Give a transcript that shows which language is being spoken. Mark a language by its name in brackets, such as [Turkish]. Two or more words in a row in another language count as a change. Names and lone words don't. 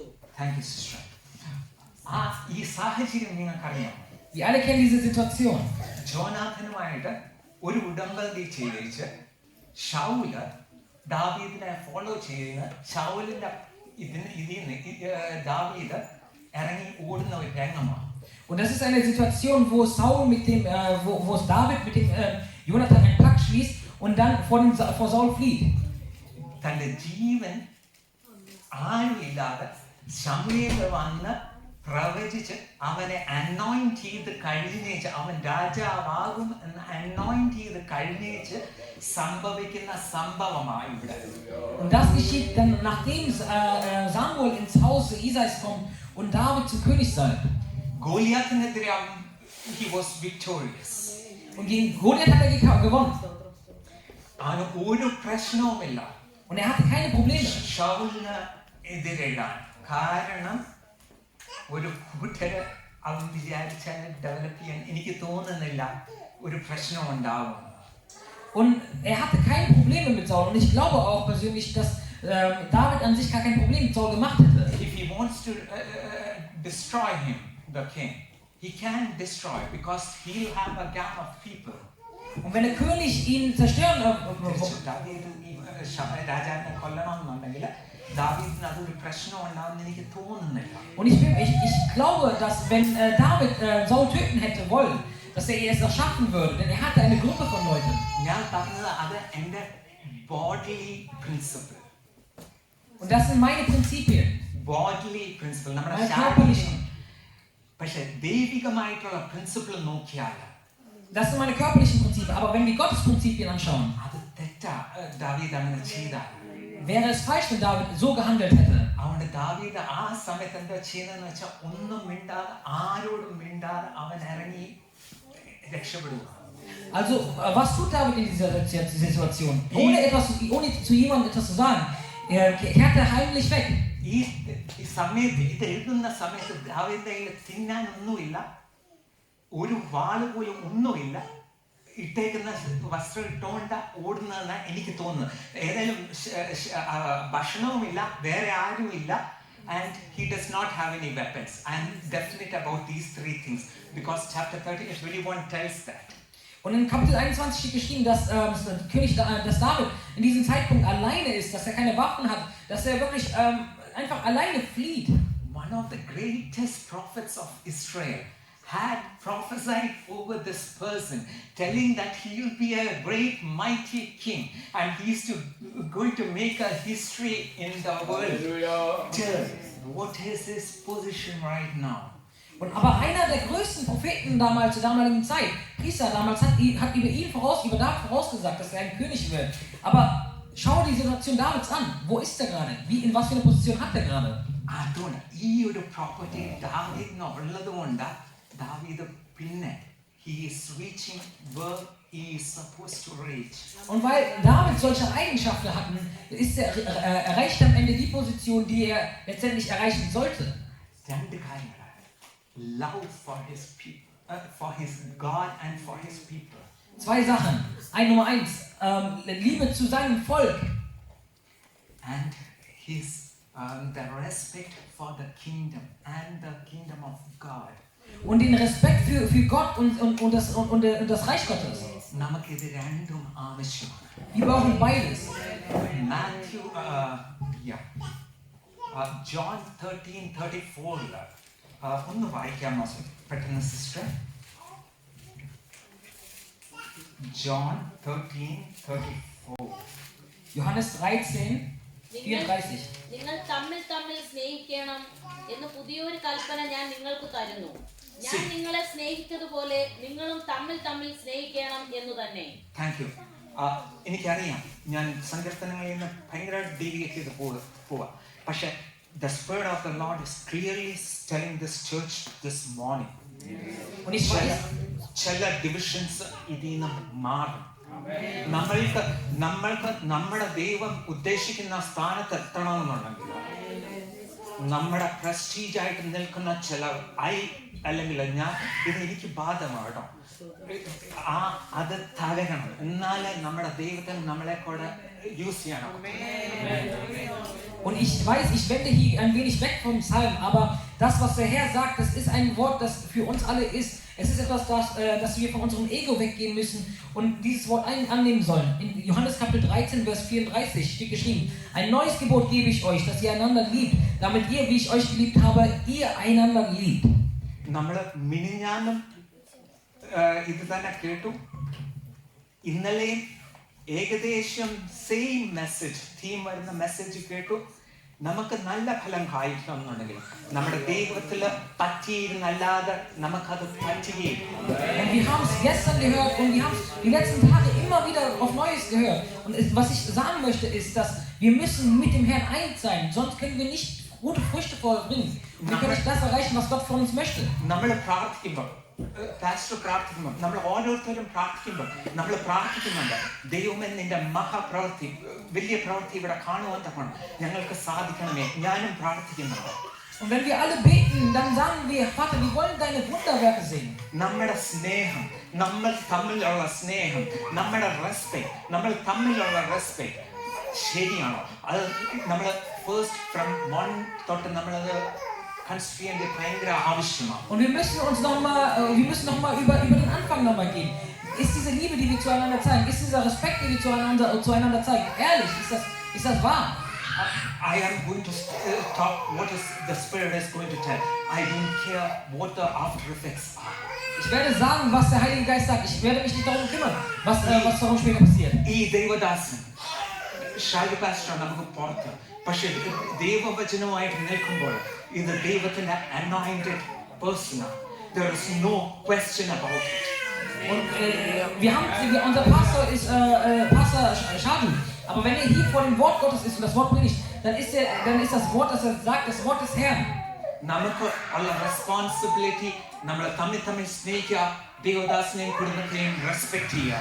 [English] thank you [Malayalam] സിസ്റ്റർ. ഈ സാഹചര്യം നിങ്ങൾക്കറിയാം. [German] Wir alle kennen diese Situation. [Malayalam] ജോനാഥനുമായിട്ട് ഒരു ഉടമ്പടി ചെയ്തിരിച്ച് ഷൗല് ദാവീദിനെ ഫോളോ ചെയ്യുന്ന ഷൗലിന്റെ ഇതിൽ ദാവീദ് ഇറങ്ങി ഓടുന്ന ഒരു രംഗമാണ്. [German] Und das ist eine Situation, wo Saul mit dem, wo David mit dem Jonathan einen Pakt schließt und dann vor Saul flieht. [Malayalam] തന്റെ ജീവൻ ആരുമില്ലാതെ ശമൂവേൽ വന്ന് പ്രവചിച്ച് അവനെ അനോയിന്റ് ചെയ്ത് കഴിഞ്ഞേച്ച് അവൻ രാജാവാകും എന്ന് അനോയിന്റ് ചെയ്ത് കഴിഞ്ഞേച്ച് സംഭവിക്കുന്ന സംഭവമായി ഇവിടെ. [German] Und das geschieht dann, nachdem Samuel ins Haus Isais kommt und David zum König soll. [English] ഗോലിയാത്തിനെതിരെ he was victorious. [German] Und gegen Goliath hat er gewonnen. [Malayalam] അവന് ഒരു പ്രശ്നവുമില്ല. [German] Und er hatte keine Probleme. [Malayalam] ഷൗലിന് എതിരിടാൻ കാരണം ഒരു കൂട്ടര് അവൻ വിചാരിച്ചാൽ ഡെവലപ്പ് ചെയ്യാൻ എനിക്ക് തോന്നുന്നില്ല ഒരു പ്രശ്നം ഉണ്ടാവും. [German] Und er hatte keine Probleme mit Saul. Und ich glaube auch persönlich, dass David an sich gar kein Problem mit Saul gemacht hätte. [English] If he wants to destroy him, the king, he can destroy because he'll have a gang of people. [German] Und wenn der König ihn zerstören [Malayalam] രാജാവിനെ കൊല്ലണമെന്നുണ്ടെങ്കിൽ ദാവീദിന് അതൊരു പ്രശ്നം ഉണ്ടാവുമെന്ന് എനിക്ക് തോന്നുന്നില്ല. [German] Und ich glaube, dass wenn David Saul töten hätte wollen, dass er es noch schaffen würde, denn er hatte eine Gruppe von Leuten. [Malayalam] ഞാൻ പറഞ്ഞത് അത് എൻ്റെ [English] bodily principle. [German] Und das sind meine Prinzipien. [English] Bodily principle, [Malayalam] നമ്മുടെ [German] Meine [Malayalam] ശാരീരിക. [German] körperlichen. [Malayalam] പക്ഷെ ദൈവികമായിട്ടുള്ള പ്രിൻസിപ്പിൾ നോക്കിയാൽ [German] Das sind meine körperlichen Prinzipien. Aber wenn wir Gottes Prinzipien anschauen, [Malayalam] അത് തെറ്റാ. ദാവീദ് അങ്ങനെ ചെയ്താൽ [German] wäre es falsch, wenn David so gehandelt hätte. [Malayalam] അതുകൊണ്ട് ദാവീദ് ആ സമയത്ത് എന്താ ചെയ്യുന്നതെന്ന് വെച്ചാൽ ഒന്നും മിണ്ടാതെ ആരോടും മിണ്ടാതെ അവൻ ഇറങ്ങി രക്ഷപ്പെടുക. [German] Also, was tut David in dieser Situation? Ohne zu jemandem etwas zu sagen, kehrt er heimlich weg. [Malayalam] ഈ സമയത്ത് ഇത് എഴുതുന്ന സമയത്ത് ദാവീദിന്റെ കയ്യിൽ തിന്നാനൊന്നുമില്ല, ഒരു വാള് പോലും ഒന്നുമില്ല, ഇട്ടേക്കുന്ന വസ്ത്രം ഇട്ടുകൊണ്ട് ഓടുന്നതെന്ന് എനിക്ക് തോന്നുന്നു. ഏതായാലും ഭക്ഷണവുമില്ല, വേറെ ആരുമില്ല. [English] And he does not have any weapons. I am definite about these three things because chapter 21 tells that. [German] Und in Kapitel 21 steht geschrieben, dass dass David in diesem Zeitpunkt alleine ist, dass er keine Waffen hat, dass er wirklich einfach alleine flieht. [English] One of the greatest prophets of Israel had prophesied over this person, telling that he will be a great mighty king and he is going to make a history in the world. What is his position right now? [German] Und aber einer der größten Propheten damals, zur damaligen Zeit, Priester damals, hat über David vorausgesagt, dass er ein König wird. Aber schau die Situation Davids an. Wo ist er gerade? In was für eine Position hat er gerade? [Malayalam] അതുകൊണ്ട് ഈ ഒരു പ്രോപ്പർട്ടി ദാവീദിന് ഉള്ളതുകൊണ്ട് ദാവീദ് പിന്നെ [English] he is reaching where he is supposed to reach. [German] Und weil David solche Eigenschaften hatten, erreicht er am Ende die Position, die er letztendlich erreichen sollte. [Malayalam] രണ്ട് കാര്യങ്ങളാണ്. [English] Love for his people, for his God and for his people. [German] Zwei Sachen. Nummer 1, Liebe zu seinem Volk. [English] And his the respect for the kingdom and the kingdom of God. [German] Und den Respekt für Gott und das Reich Gottes. [Malayalam] നമുക്കിത് രണ്ടും ആവശ്യമാണ്. [German] Wir brauchen beides. [English] Matthew, John 13:34. [Malayalam] ഒന്ന് വായിക്കാമോ പെട്ടെന്ന് സിസ്റ്റർ? John 13:34. [German] Johannes 13:34. [Malayalam] നിങ്ങൾ തമ്മിൽ തമ്മിൽ സ്നേഹിക്കണം എന്ന് പുതിയൊരു കൽപ്പന ഞാൻ നിങ്ങൾക്ക് തരുന്നു. ഞാൻ നിങ്ങളെ സ്നേഹിച്ചതുപോലെ നിങ്ങളും തമ്മിൽ തമ്മിൽ സ്നേഹിക്കണം എന്ന് തന്നെ. [English] Thank you. [Malayalam] എനിക്കറിയാം ഞാൻ സങ്കീർത്തനങ്ങളിൽ നിന്ന് ഭയങ്കര ഡീവിയേറ്റ് ചെയ്ത് പോവാ. [English] പക്ഷെ the Spirit of the Lord is clearly telling this church this morning. [German] Und ich weiß, [Malayalam] ചില ഡിവിഷൻസ് ഇതിൽ നിന്ന് മാറും. നമ്മൾക്ക് നമ്മുടെ ദൈവം ഉദ്ദേശിക്കുന്ന സ്ഥാനത്ത് എത്തണമെന്നുണ്ടെങ്കിൽ നമ്മുടെ പ്രസ്റ്റീജ് ആയിട്ട് നിൽക്കുന്ന ചില അല്ലെങ്കിൽ ഞാൻ ഇത് എനിക്ക് ബാധമാണ് അത് തകരണം, എന്നാലേ നമ്മുടെ ദൈവത്തിന് നമ്മളെ കൂടെ യൂസ് ചെയ്യണം. [German] Und ich weiß, ich wende hier ein wenig weg vom Psalm, aber das, was der Herr sagt, das ist ein Wort, das für uns alle ist. Es ist etwas, dass wir von unserem Ego weggehen müssen und dieses Wort annehmen sollen. In Johannes Kapitel 13, Vers 34 steht geschrieben: Ein neues Gebot gebe ich euch, dass ihr einander liebt, damit ihr, wie ich euch geliebt habe, ihr einander liebt. [Malayalam] നമ്മള് മിനിഞ്ഞാന്നും ഇത് തന്നെ കേട്ടു. ഇന്നലെയും ഏകദേശം [English] same message theme [Malayalam] വരുന്ന മെസ്സേജ് കേട്ടു. നമുക്ക് നല്ല ഫലം കായ്ക്കണമെന്നുണ്ടെങ്കിൽ നമ്മുടെ ദൈവത്തിൽ പറ്റിയിരുന്നല്ലാതെ നമുക്കത് പറ്റുകയില്ല. [German] Und wir haben es gestern gehört und wir haben es die letzten Tage immer wieder auf Neues gehört. Und was ich sagen möchte ist, dass wir müssen mit dem Herrn eins sein, sonst können wir nicht gute Früchte vorbringen. Wir können nicht das erreichen, was Gott von uns möchte. [Malayalam] നമ്മൾ പ്രാർത്ഥിക്കുമ്പോൾ പാസ്റ്റർ പ്രാർത്ഥിക്കുമ്പോൾ നമ്മൾ ഓരോരുത്തരും നമ്മൾ പ്രാർത്ഥിക്കുന്നുണ്ട്, ദൈവമേ നിന്റെ മഹാപ്രവൃത്തി വലിയ പ്രവൃത്തി ഇവിടെ കാണുവാൻ തക്കണം ഞങ്ങൾക്ക് സാധിക്കണമേ. ഞാനും പ്രാർത്ഥിക്കുന്നുണ്ട്. [German] Und wenn wir alle beten, dann sagen wir: Vater, wir wollen deine Wunderwerke sehen. [Malayalam] നമ്മുടെ സ്നേഹം, നമ്മൾ തമ്മിലുള്ള സ്നേഹം, നമ്മുടെ റെസ്പെക്ട്, നമ്മൾ തമ്മിലുള്ള റെസ്പെക്ട് ശരിയാണോ? അത് നമ്മൾ [English] first from one [Malayalam] തൊട്ട് നമ്മളത് കൺസിഡർ ചെയ്യേണ്ട ഭയങ്കര ആവശ്യമാണ്. [German] Und wir müssen noch mal über den Anfang noch mal gehen. Ist diese Liebe, die wir zueinander zeigen, ist dieser Respekt, den wir zueinander zeigen, ehrlich? Ist das wahr? [English] I am going to talk what is the Spirit is going to tell. I don't care what the after effects are. [German] Ich werde sagen, was der Heilige Geist sagt. Ich werde mich nicht darum kümmern, was darum später passiert. [Malayalam] ഈ ദൈവദാസൻ ഷാജി പാസ്റ്റർ നമുക്ക് പുറത്ത്, പക്ഷെ ദൈവവചനമായിട്ട് നിൽക്കുമ്പോൾ ഇത് ദൈവത്തിന്റെ [English] anointed person. There is no question about it. [German] Und unser Pastor ist Pastor Shadu. Aber wenn er hier vor dem Wort Gottes ist und das Wort predigt, dann ist das Wort, das er sagt, das Wort des Herrn. [Malayalam] നമുക്ക് ഉള്ള റെസ്പോൺസിബിലിറ്റി നമ്മൾ തമ്മിൽ സ്നേഹിക്കുക, ദൈവദാസനെയും കുടുംബത്തെയും റെസ്പെക്ട് ചെയ്യുക.